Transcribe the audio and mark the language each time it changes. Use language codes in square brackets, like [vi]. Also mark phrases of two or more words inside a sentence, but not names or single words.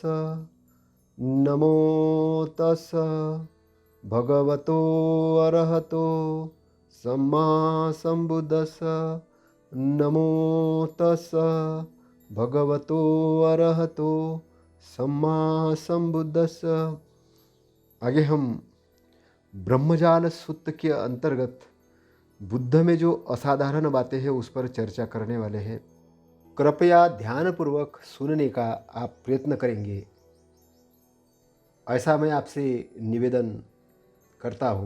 [pi] नमो तस् भगवतो अरहतो सम्मा सम्बुद्धस्स। नमो तस् भगवतो अरहतो सम्मा सम्बुद्धस्स। [hi] आगे हम ब्रह्मजाल सूत्र के अंतर्गत बुद्ध में जो असाधारण बातें हैं उस पर चर्चा करने वाले हैं। कृपया ध्यानपूर्वक सुनने का आप प्रयत्न करेंगे, ऐसा मैं आपसे निवेदन करता हूँ।